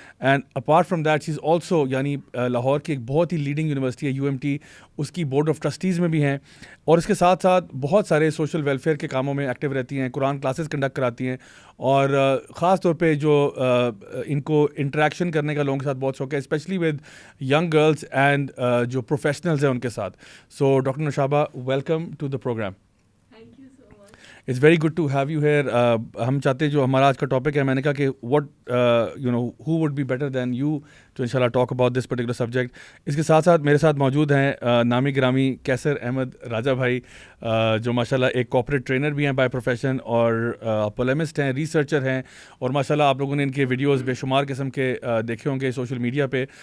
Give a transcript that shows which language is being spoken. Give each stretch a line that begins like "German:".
English: and apart from that she is also,
Urdu: یعنی لاہور کی ایک بہت ہی لیڈنگ یونیورسٹی ہے UMT, اس کی بورڈ آف ٹرسٹیز میں بھی ہیں. اور اس کے ساتھ ساتھ بہت سارے سوشل ویلفیئر کے کاموں میں ایکٹیو رہتی ہیں, قرآن کلاسز کنڈکٹ کراتی ہیں, اور خاص طور پہ جو ان کو انٹریکشن کرنے کا لوگوں کے ساتھ بہت شوق ہے,
English: especially with young girls and
Urdu: جو پروفیشنلز ہیں ان کے ساتھ.
English: So doctor Noshaba, welcome to the programme. It's very good to have you here.
Urdu: ہم چاہتے ہیں جو ہمارا آج کا ٹاپک ہے, میں نے کہا کہ
English: What you know who would be better than you to انشاءاللہ talk about this particular subject.
Urdu: اس کے ساتھ ساتھ میرے ساتھ موجود ہیں نامی گرامی کیسر احمد راجہ بھائی, جو ماشاءاللہ ایک کارپوریٹ ٹرینر بھی ہیں بائی پروفیشن, اور پولیمسٹ ہیں, ریسرچر ہیں, اور ماشاءاللہ آپ لوگوں نے ان کے ویڈیوز بے شمار قسم کے دیکھے ہوں گے سوشل میڈیا پہ.